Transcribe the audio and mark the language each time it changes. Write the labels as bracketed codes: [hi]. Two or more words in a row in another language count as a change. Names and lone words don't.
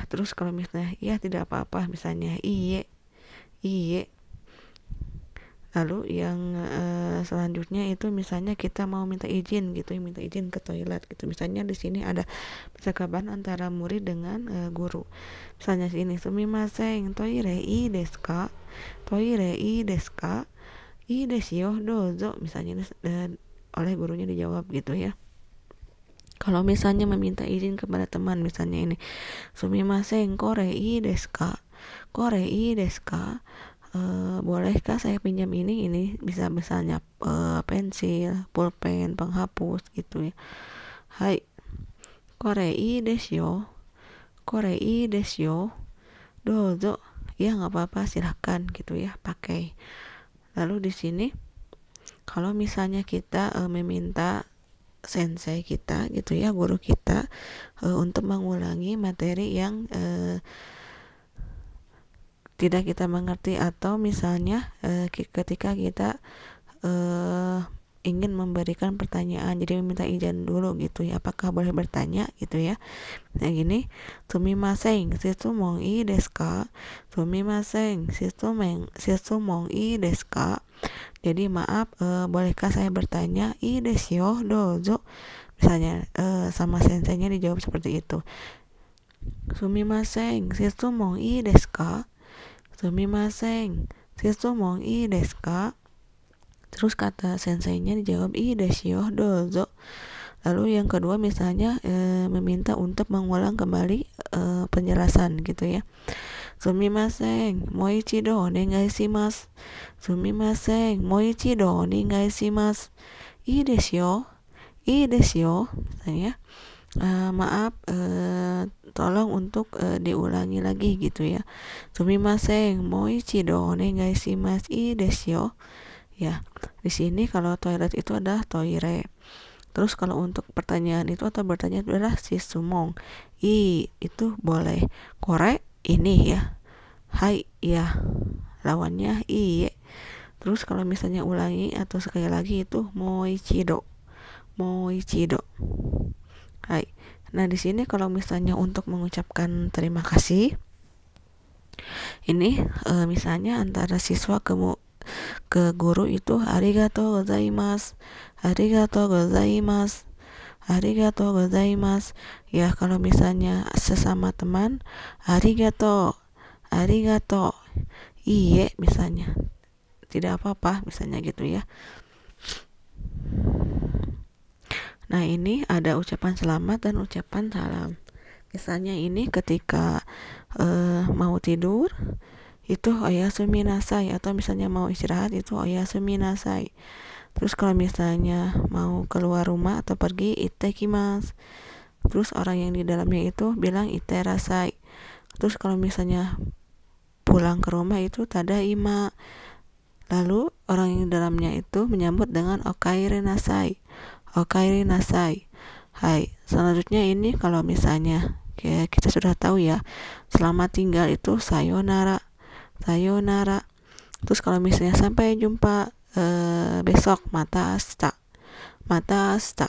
[id] Terus kalau misalnya ya tidak apa-apa, misalnya iye. Lalu yang selanjutnya itu misalnya kita mau minta izin gitu, minta izin ke toilet gitu. Misalnya di sini ada percakapan antara murid dengan guru. Misalnya sini, [ja] すみません、トイレいいですか? トイレいいですか？いいですよ、どうぞ. [id] Misalnya oleh gurunya dijawab gitu ya. Kalau misalnya meminta izin kepada teman, misalnya ini, [ja] すみません、これいいですか? これいいですか? [id] Bolehkah saya pinjam ini bisa misalnya pensil, pulpen, penghapus gitu ya. [ja] はい, これいいですよ、どうぞ. [id] Ya nggak apa-apa, silahkan gitu ya, pakai. Lalu di sini kalau misalnya kita meminta sensei kita gitu ya, guru kita untuk mengulangi materi yang tidak kita mengerti, atau misalnya ketika kita ingin memberikan pertanyaan, jadi meminta izin dulu gitu ya, apakah boleh bertanya gitu ya. Nah gini, [ja] すみません、質問いいですか? すみません、質問いいですか? [id] Jadi maaf, bolehkah saya bertanya? [ja] いいですよ、どうぞ. [id] Misalnya sama senseinya dijawab seperti itu. [ja] すみません、質問いいですか? すみません、質問いいですか? [id] Terus kata senseinya dijawab [ja] いいですよ、どうぞ. [id] Lalu yang kedua misalnya meminta untuk mengulang kembali penjelasan gitu ya. [ja] すみません、もう一度お願いします. すみません、もう一度お願いします. いいですよ. [id] Misalnya maaf, tolong untuk diulangi lagi gitu ya. [ja] すみません、もう一度お願いします. いいですよ. [id] Ya, di sini kalau toilet itu adalah toire. Terus kalau untuk pertanyaan itu atau bertanya itu adalah shitsumon. Itu boleh. Kore ini ya. Hai ya. Lawannya iye. Terus kalau misalnya ulangi atau sekali lagi itu moichido. Hai. Nah, di sini kalau misalnya untuk mengucapkan terima kasih, ini misalnya antara siswa ke guru itu [ja] ありがとうございます. [id] Ya, kalau misalnya sesama teman, arigatou. Iye misalnya. Tidak apa-apa misalnya gitu ya. Nah, ini ada ucapan selamat dan ucapan salam. Misalnya ini ketika mau tidur itu [ja] おやすみなさい, [id] atau misalnya mau istirahat itu [ja] おやすみなさい. [id] Terus kalau misalnya mau keluar rumah atau pergi, ittekimasu. Terus orang yang di dalamnya itu bilang itterasai. Terus kalau misalnya pulang ke rumah itu tadaima. Lalu orang yang di dalamnya itu menyambut dengan [ja] おかえりなさい. [id] Hai, selanjutnya ini kalau misalnya kita sudah tahu ya, selamat tinggal itu sayonara. Terus kalau misalnya sampai jumpa besok, [ja] またあした. またあした.